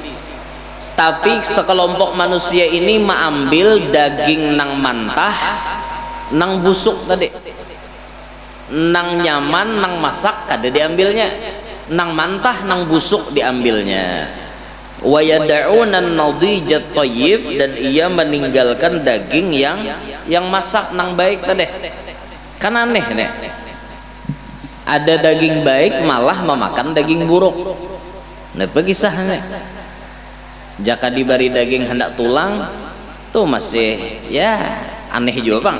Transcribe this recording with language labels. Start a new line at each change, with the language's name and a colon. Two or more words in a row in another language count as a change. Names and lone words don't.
Banjar: Tapi sekelompok manusia ini mengambil daging nang mantah, nang busuk tadi. Nang nyaman, nang masak kada diambilnya. Nang mantah, nang busuk diambilnya.
Arabic: ويدعون النضيج الطيب,
Indonesian: dan ia meninggalkan daging yang masak nang baik tadi. Kan aneh nih. Ada daging baik malah memakan daging buruk.
Banjar: Nah, kisahnya jaka diberi daging hendak tulang tuh masih ya aneh juga bang.